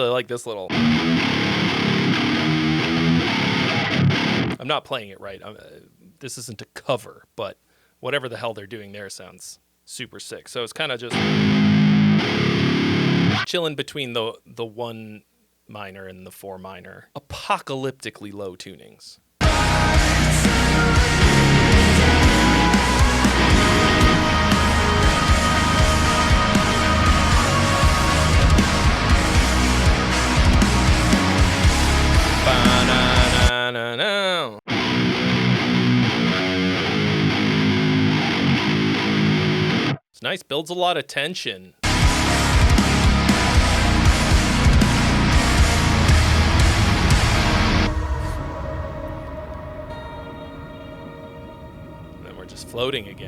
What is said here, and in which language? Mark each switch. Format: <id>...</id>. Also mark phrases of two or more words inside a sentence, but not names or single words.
<en>this little. I'm not playing it right. This isn't a cover, but whatever the hell they're doing there sounds super sick. So it's kind of just chilling between the 1 minor and the 4 minor. Apocalyptically low tunings. Ba-na-na-na-na. It's nice, builds a lot of tension. And then we're just floating again.</en>